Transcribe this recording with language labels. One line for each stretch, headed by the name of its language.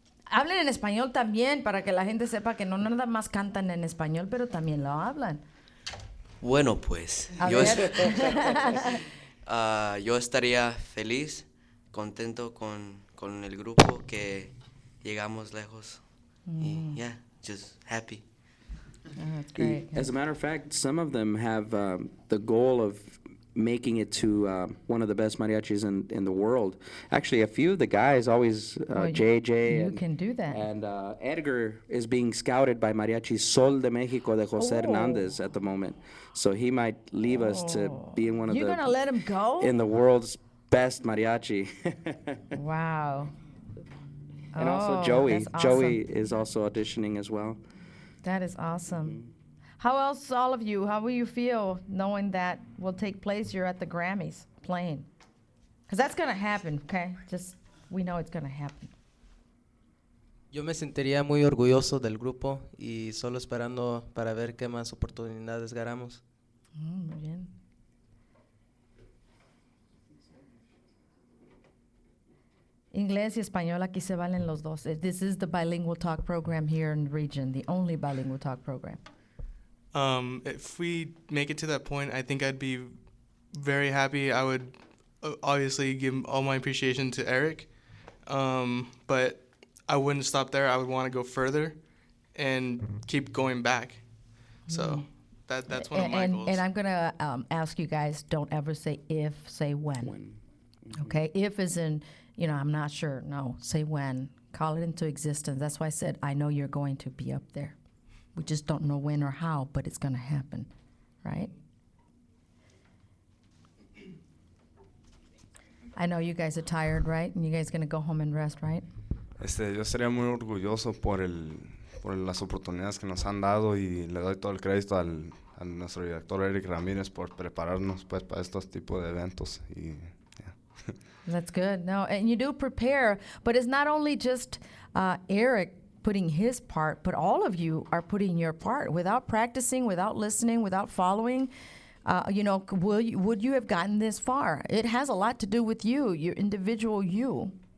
Spanish: Hablen en español también para que la gente sepa que no nada más cantan en español, pero también lo hablan. Bueno, pues, yo estaría feliz, contento con el grupo que llegamos lejos.
English: Yeah, just happy. That's great. As a matter of fact, some of them have the goal of making it to one of the best mariachis in the world. Actually, a few of the guys always, JJ. You can do that. And Edgar is being scouted by Mariachi Sol de Mexico de Jose Hernandez at the moment. So he might leave us to be in one of You're going to let him go? in the world's best mariachi. Wow. And also Joey. That's Joey awesome. is also auditioning as well. That is awesome. How else, all of you, how will you feel knowing that will take place? You're at the Grammys playing. Because that's going to happen, okay? We know it's going to happen.
Spanish: Yo me sentiría muy orgulloso del grupo y solo esperando para ver qué más oportunidades ganamos. Muy bien. Inglés y español, aquí se valen los dos.
English: This is the bilingual talk program here in the region, the only bilingual talk program. If we make it to that point, I think I'd be very happy. I would obviously give all my appreciation to Eric, but I wouldn't stop there. I would want to go further and keep going back. So that's one of my goals. And I'm going to ask you guys, don't ever say if, say when. Okay? If is in, I'm not sure. No, say when. Call it into existence. That's why I said, I know you're going to be up there. We just don't know when or how, but it's going to happen, right? I know you guys are tired, right? And you guys going to go home and rest, right?
Spanish: Yo sería muy orgulloso por las oportunidades que nos han dado y le doy todo el crédito a nuestro director Eric Ramírez por prepararnos pues para estos tipos de eventos y yeah.
English: That's good. No, and you do prepare, but it's not only just Eric putting his part, but all of you are putting your part. Without practicing, without listening, without following, would you have gotten this far? It has a lot to do with you, your individual you.